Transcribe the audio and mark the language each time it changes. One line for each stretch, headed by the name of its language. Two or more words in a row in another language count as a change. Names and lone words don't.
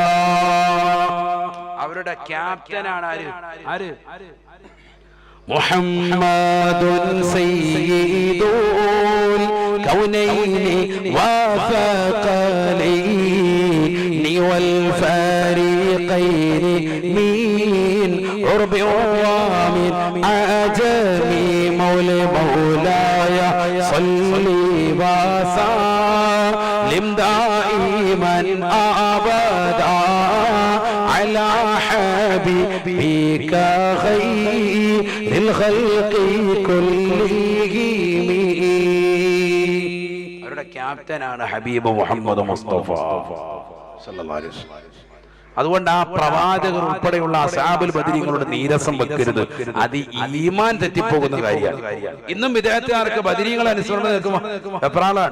Malayalam: അവരുടെ ക്യാപ്റ്റനാണ് ആര്?
Arabic: محمد سيد الكونين والثقلين والفريقين من عرب ومن عجم مولاي صل وسلم دائما أبدا على حبيبك خير الخلق كلهم.
Malayalam: അവരുടെ ക്യാപ്റ്റനാണ് ഹബീബ് മുഹമ്മദ് മുസ്തഫ
Arabic: صلى الله عليه وسلم.
Malayalam: അതുകൊണ്ട് ആ പ്രവാചകർ ഉൾപ്പെടെയുള്ള അസ്ഹാബുൽ ബദരീങ്ങളുടെ നീരസം വെക്കരുത്. അത് ഈമാൻ തെറ്റിപ്പോകുന്ന കാര്യമാണ്. ഇന്നും വിദേഹത്തുകാർക്ക് ബദരീങ്ങൾ അനുസരണം നിൽക്കുമ്പോൾ എപ്രാളാണ്.